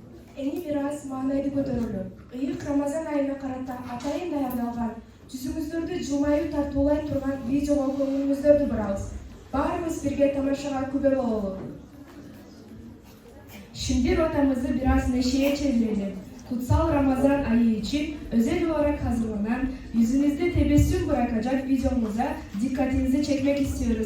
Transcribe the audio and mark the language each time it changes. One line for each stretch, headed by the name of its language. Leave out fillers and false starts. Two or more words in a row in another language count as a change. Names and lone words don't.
Kyrgyz: Eni biraz manaydı көтөрүлүп. Ыйык Рамазан айына карата атайын даярдалган, жүзүңүздөрдү жылмайып тартуулай турган видеого көңүлүңүздөрдү бурабыз. Баарыбыз бирге тамашага күбө бололу.
Turkish: Şimdi rotamızı biraz neşeye çevirelim. Kutsal Ramazan ayı için özel olarak hazırlanan, yüzünüzde tebessüm bırakacak videomuza dikkatinizi çekmek istiyoruz.